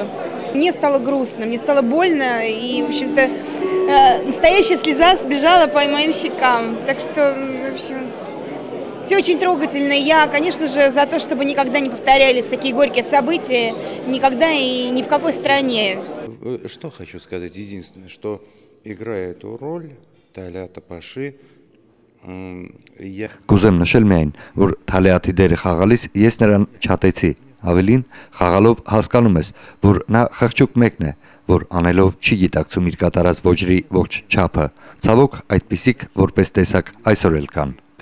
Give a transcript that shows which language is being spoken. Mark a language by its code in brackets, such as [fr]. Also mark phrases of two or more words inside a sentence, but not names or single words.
[ru] Мне стало грустно, мне стало больно, и, в общем-то, настоящая слеза сбежала по моим щекам. Так что, в общем, все очень трогательно. Я, конечно же, за то, чтобы никогда не повторялись такие горькие события, никогда и ни в какой стране. Что хочу сказать? Единственное, что играя эту роль, [hy] Թալիա Տապաշի, Կուզեմ նշել միայն, որ Թալիաթի դերը խաղալիս ես նրան չատեցի, ավելին խաղալով հասկանում ես, որ նա խղճուկ մեկն է, որ անելով չի գիտակցում իր կատարած ոճրի ողջ չափը, ցավոք այդպիսիք որպես տեսակ այսօր էլ կան։